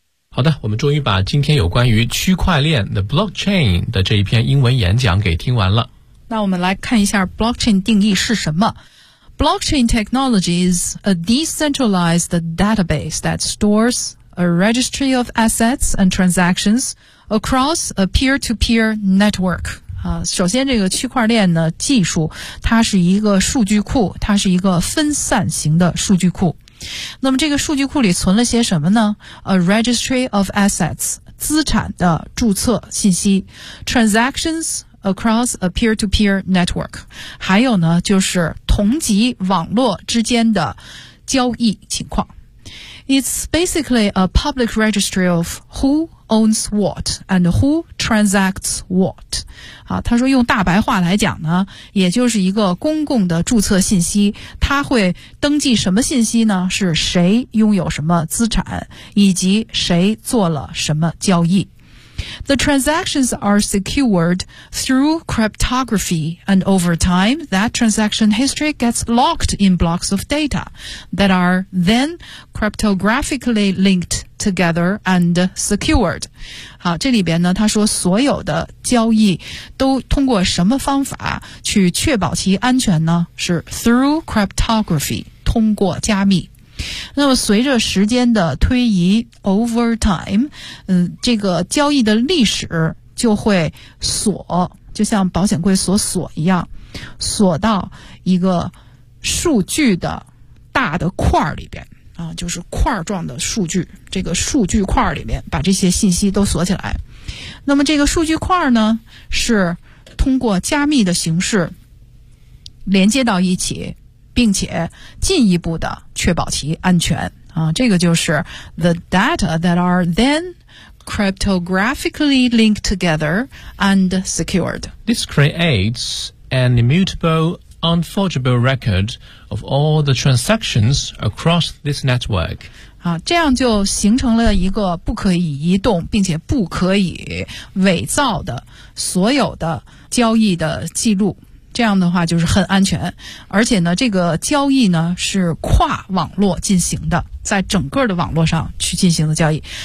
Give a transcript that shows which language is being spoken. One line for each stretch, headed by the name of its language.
Chinese: 好的，我们终于把今天有关于区块链 The Blockchain 的这一篇英文演讲给听完了。那我们来看一下 Blockchain 定义是什么。
English: Blockchain technology is a decentralized database that stores a registry of assets and transactions across a peer-to-peer network.
Chinese: 首先这个区块链呢技术它是一个数据库，它是一个分散型的数据库。那么这个数据库里存了些什么呢？
English: A registry of assets,
Chinese: 资产的注册信息，
English: transactions across a peer-to-peer network,
Chinese: 还有呢就是同级网络之间的交易情况。
English: It's basically a public registry of who owns what and who transacts what.
Chinese: 他说用大白话来讲呢，也就是一个公共的注册信息，他会登记什么信息呢？是谁拥有什么资产，以及谁做了什么交易。
English: The transactions are secured through cryptography, and over time, that transaction history gets locked in blocks of data that are then cryptographically linked together and secured.
Chinese: 好，这里边呢，他说所有的交易都通过什么方法去确保其安全呢？是
English: through cryptography,
Chinese: 通过加密。那么随着时间的推移
English: over time,
Chinese: 这个交易的历史就会锁，就像保险柜锁锁一样，锁到一个数据的大的块里边啊，就是块状的数据，这个数据块里面把这些信息都锁起来。那么这个数据块呢是通过加密的形式连接到一起，并且进一步的确保其安全啊，这个就是
English: the data that are then cryptographically linked together and secured. This creates an immutable, unforgeable record of all the transactions across this network.
Chinese: 啊，这样就形成了一个不可以移动并且不可以伪造的所有的交易的记录。这样的话就是很安全，而且呢这个交易呢是跨网络进行的，在整个的网络上去进行的交易。